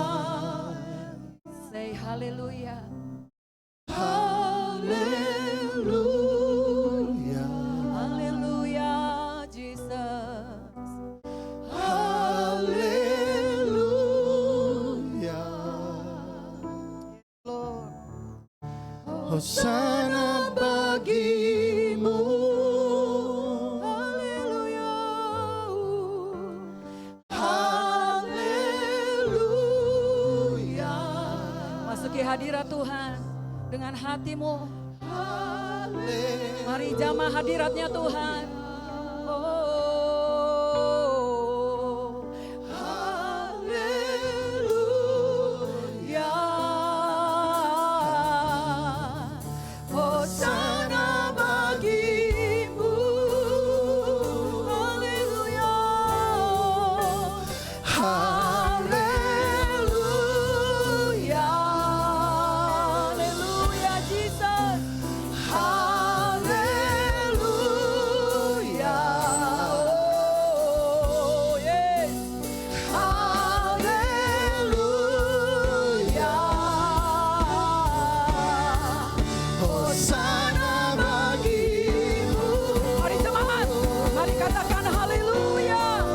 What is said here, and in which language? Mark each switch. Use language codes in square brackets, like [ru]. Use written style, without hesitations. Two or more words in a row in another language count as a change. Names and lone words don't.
[en] Say haleluya. [id] Haleluya. Haleluya, Jesus. Haleluya. Lord. Hosana bagimu. Haleluya. Haleluya. Masuki hadirat Tuhan dengan hatimu. Haleluya. Mari jamah hadiratnya Tuhan. Oh. Haleluya. Hosana bagimu. Haleluya. Haleluya. Haleluya, Jesus. Haleluya. Oh, yes. Haleluya. Hosana bagimu. Mari semangat. Mari katakan haleluya.